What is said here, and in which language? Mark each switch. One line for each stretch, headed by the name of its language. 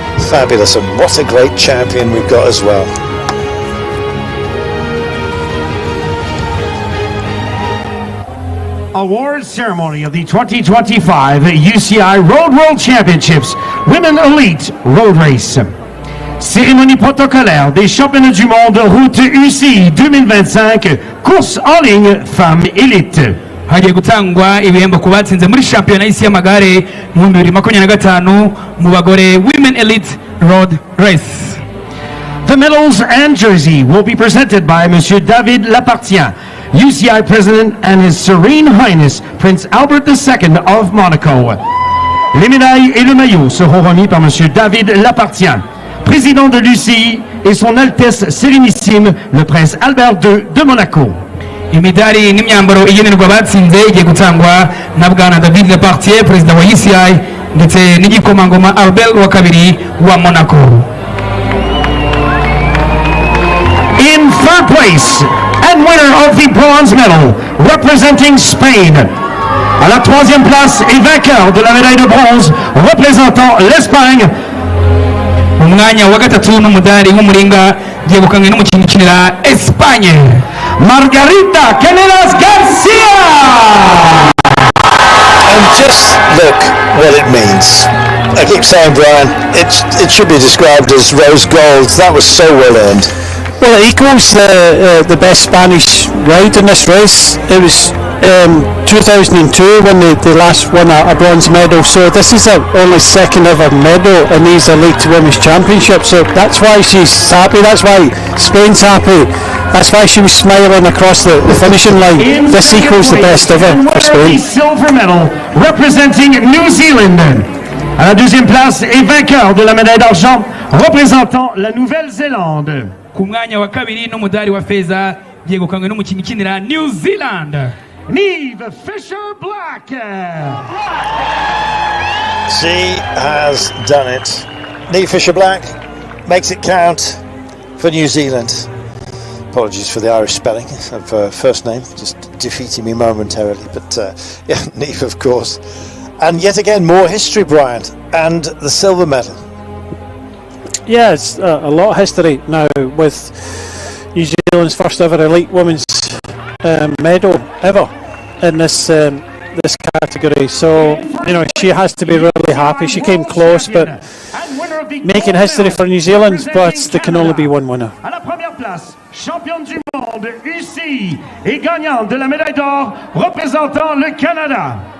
English: Fabulous, and what a great champion we've got as well. Awards ceremony of the 2025 UCI Road World Championships Women Elite Road Race.
French: Cérémonie protocolaire des championnats du monde route UCI 2025 course en ligne femmes élite.
Kinyarwanda: Hagiye gutangwa ibihembo ku batsinze muri shampiyona y'isi y'amagare mu 2025 mu bagore
English: Women Elite Road Race. The medals and jersey will be presented by Monsieur David Lapartien, UCI President, and His Serene Highness Prince Albert II of Monaco.
French: Les médailles et le maillot seront remis par Monsieur David Lapartien, président de l'UCI, et Son Altesse Sérénissime le Prince Albert II de Monaco.
Kinyarwanda: Imidari n'imyambaro igenerwa batsinze igiye gutangwa na bwana David Lapartien, perezida wa UCI, ndetse n'igikomangoma Albert wa kabiri wa Monaco.
English: In third place and winner of the bronze medal representing Spain.
French: À la troisième place et vainqueur de la médaille de bronze représentant l'Espagne.
Kinyarwanda: Umwanya wa gatatu n'umudari w'umuringa yegukanywe n'umukinnyi ukinira Espagne, Margarita Canelas Garcia.
English: And just look what it means. I keep saying, Brian, it should be described as rose gold. That was so well earned. Well, it equals the best Spanish ride in this race. It was 2002 when they last won a bronze medal, so this is the only second ever medal in these elite women's championships, so that's why she's happy, that's why Spain's happy, that's why she was smiling across the finishing line. This equals the best ever for Spain. Silver medal representing New Zealand.
French: À la deuxième place et vainqueur de la médaille d'argent représentant la Nouvelle-Zélande.
Kinyarwanda: ku mwanya wa kabiri n'umudari wa feza yegukanywe n'umukinnyi ukinira New Zealand. Niamh Fisher-Black.
English: She has done it. Niamh Fisher-Black makes it count for New Zealand. Apologies for the Irish spelling of her first name, just defeating me momentarily. But yeah, Niamh, of course. And yet again, more history, Brian, and the silver medal. Yeah, it's a lot of history now with New Zealand's first ever elite women's medal ever in this this category. So, you know, she has to be really happy. She came close, but making history for New Zealand, but there can only be one winner.
French: À la première place, championne du monde UCI et gagnante de la médaille d'or représentant le Canada.